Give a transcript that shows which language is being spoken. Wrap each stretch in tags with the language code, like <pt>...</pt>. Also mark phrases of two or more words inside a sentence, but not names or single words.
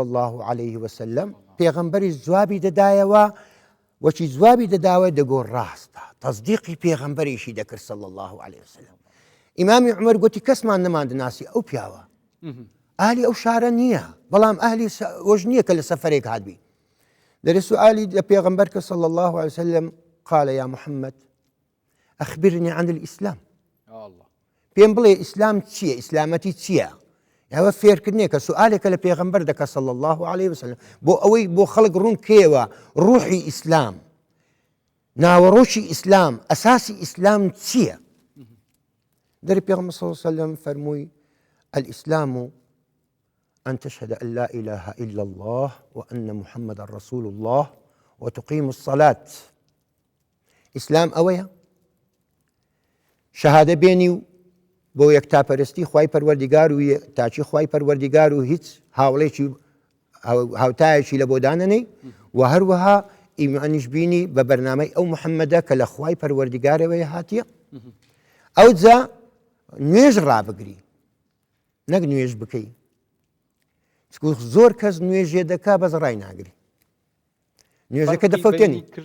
<ar>الله عليه وسلم</ar> <ckb>پێغەمبەری جوابی دەدایەوە وەچی جوابی دەداوە دەگۆ ڕاستە تەصدیقی پێغەمبەریشی دەکرد</ckb> <ar>صلی الله عليه وسلم</ar> <ckb>ئیمامی عومەر گوتی کەسمان نەماندناسی ئەو پیاوە ئاهلی ئەو شارە نییە بەڵام ئاهلی وەژ نییە کە لە سەفەرێک هاتبی دەرێ سؤالی لە پێغەمبەر کە</ckb> <ar>صلی الله عليه وسلم قال يا محمد أخبرني عن الإسلام</ar> <ckb>پێم بڵێ ئیسلام چییە ئیسلامەتی چییە ئەوە فێرکردنێ کە سوالێکە لە پێغەمبەر دەکە</ckb> <ar>صلی الله عليه وسلم</ar> <ckb>بۆ ئەوەی بۆ خەڵک ڕوون کێوە ڕوحی ئیسلام ناوەڕۆکی ئیسلام ئەساسی ئیسلام چییە دەری پێغەمبەر</ckb> <ar>صلی الله عليه وسلم</ar> <ckb>فەرمووی</ckb> <ar>الإسلام أن تشهد أن لا إله إلا الله وأن محمد رسول الله وتقيم الصلاة</ar> <ckb>إسلام أويا شهادة بيني بۆ یەکتاپەرستی خوای پەروەردیگار و تاچی خوای پەروەردیگار و هیچ هاوڵێکی هاوتایەکی لە بۆ دانەنەی و هەروەها ئیمانیش بینی بە بەرنامەی ئەو محەممەدە کە لە خوای پەروەردیگارەوەی هاتیە ئەو جا نوێژ ڕابگری نەک نوێژ بکەی زۆر کەس نوێژێ دەکا بەس ڕای ناگری نوێژەکە دەفەوتێنی</ckb>